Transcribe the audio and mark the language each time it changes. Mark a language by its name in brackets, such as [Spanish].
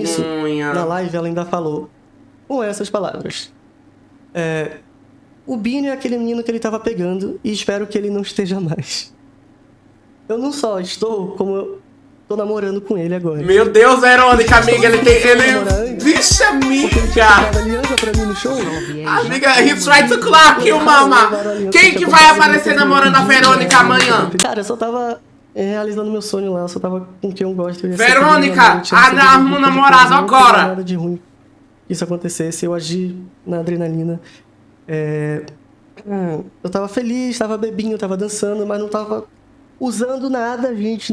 [Portuguese] nisso, na live, ela ainda falou com essas palavras. O Binho é aquele menino que ele tava pegando e espero que ele não esteja mais. Eu não só estou, como eu tô namorando com ele agora. Meu Deus, Verônica, amiga, ele... Vixe, amiga! Aliança pra mim no show? [English] Amiga, he tried to clock you, mama! [Portuguese] Quem que vai aparecer namorando a Verônica amanhã? Cara, eu só tava realizando meu sonho lá, eu só tava com quem eu gosto. Verônica, arruma um namorado agora! Nada de ruim que isso acontecesse, eu agi na adrenalina. Eu tava feliz, tava bebinho, tava dançando, mas não tava usando nada, gente.